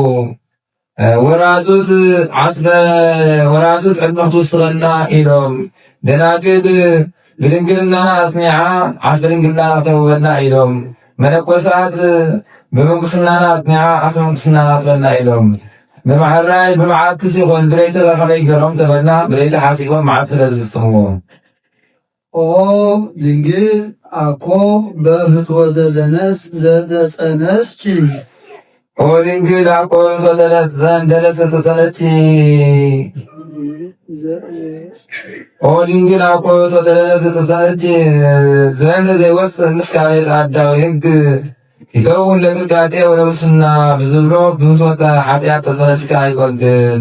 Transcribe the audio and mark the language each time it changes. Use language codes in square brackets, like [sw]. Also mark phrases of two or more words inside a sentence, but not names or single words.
[ti] ወራዙት ዕድመ ክትውስኸና ኢሎም ደናግል ብድንግልና አጽኒዓ ዓስበ ድንግልና ተውበና ኢሎም መነኮሳት ብምንኩስናና አጽኒዓ ዓስበ ምንኩስናና ትበና ኢሎም በማሕራይ ብመዓልቲ ሲኾን ብለይቲ ከመይ ገሮም ተበልና ብለይቲ ሓሲቦም መዓልቲ ስለዝፍጽምዎ [gez] ኦ ድንግል አኮ በፍትወተ ደነስ ዘተጸነስኪ ድንግል አኮ ደነስ ዘተጸነስኪ ድንግል አኮ ደነስ ዘተጸነስኪ ዘንድ ዘይወፅእ ምስካበ አዳዊ ሕግ ይከውን ለቅልቃጤ ወለሙስና [ti] ብዝብሎ ብፍትወተ ኃጢአት ተጸነስካ አይኮንክን